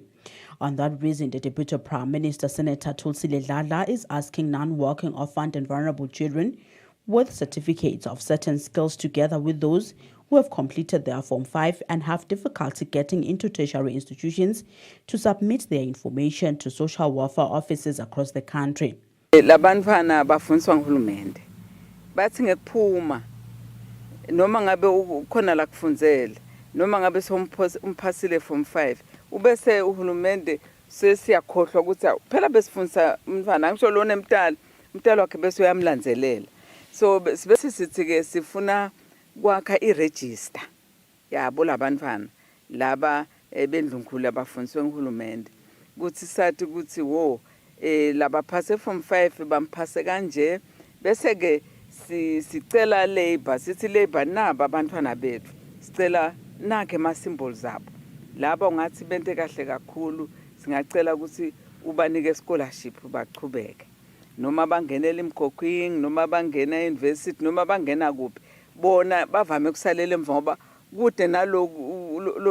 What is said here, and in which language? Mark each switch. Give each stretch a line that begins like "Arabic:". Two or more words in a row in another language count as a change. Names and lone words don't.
English: On that reason, the Deputy Prime Minister Senator Thulile Dladla is asking non-working, orphaned and vulnerable children with certificates of certain skills together with those who have completed their Form 5 and have difficulty getting into tertiary institutions to submit their information to social welfare offices across the country.
Swati: Labantwana bafundiswa nguhulumende. Bathi ngekuphuma noma ngabe ukhona la kufundzela noma ngabe somphasile Form 5 ubese uhulumende sesiyakhohlwa ukuthi phela besifundisa umntwana ngisho lo nemntala wakhe bese uyamlandzelela. So bese sithi ke sifuna kwakha iregister yabo labantwana laba bendlunkulu abafundiswe nguhulumende ukuthi sathi ukuthi wo laba phase Form 5 bamphase kanje bese ke sicela labor sithi labor naba abantwana bethu sicela nakhe ama symbols zabo laba ungathi bente kahle kakhulu singacela ukuthi ubanike scholarship baqhubeke noma bangenela imkhokhwini noma bangena university noma bangena kuphi bona bavame kusalela emva ngoba kude nalo